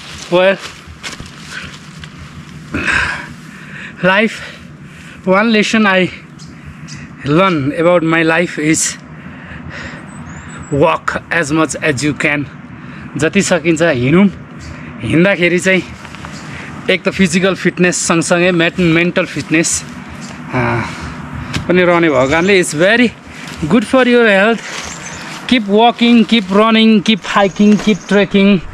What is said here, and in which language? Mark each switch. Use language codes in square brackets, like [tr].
[en] Well, life, one lesson I learned about my life is walk as much as you can. [ne] जति सकिन्छ हिँडौँ। हिँड्दाखेरि चाहिँ एक त फिजिकल फिटनेस सँगसँगै मेन्टल फिटनेस पनि रहने भएको कारणले [en] It's very good for your health. Keep walking, keep running, keep hiking, keep trekking.